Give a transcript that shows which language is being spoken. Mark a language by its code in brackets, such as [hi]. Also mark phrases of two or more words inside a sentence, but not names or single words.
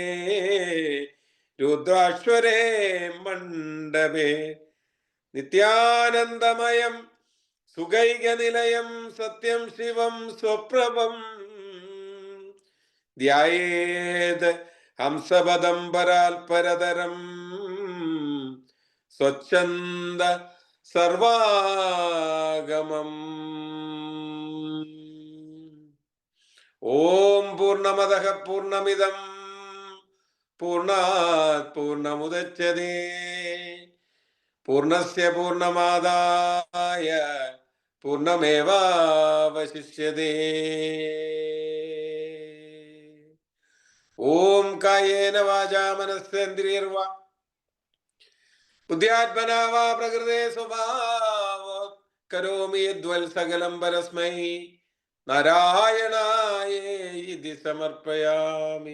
[sa] രുദ്രാശ്വരേ മണ്ഡപേ നിത്യാനന്ദമയം സുഖൈകനിലയം സത്യം ശിവം സ്വപ്രഭം ധ്യായേത് ഹംസപദം പരാൽപരതരം സ്വച്ഛന്ദ സർവാഗമം. ഓം പൂർണ്ണമദഃ പൂർണ്ണമിദം പൂർണ്ണാത് പൂർണ്ണമുദച്യതേ പൂർണ്ണസ്യ പൂർണ്ണമാദായ പൂർണ്ണമേവാവശിഷ്യതേ. ഓം കായേന വാചാ മനസ്സേന്ദ്രിയർവാ ബുദ്ധ്യാത്മനാ വാ പ്രകൃതേ സ്വഭാവാത് കരോമി യദ്വൽ സകലം പരസ്മൈ നാരായണായേതി സമർപ്പയാമി.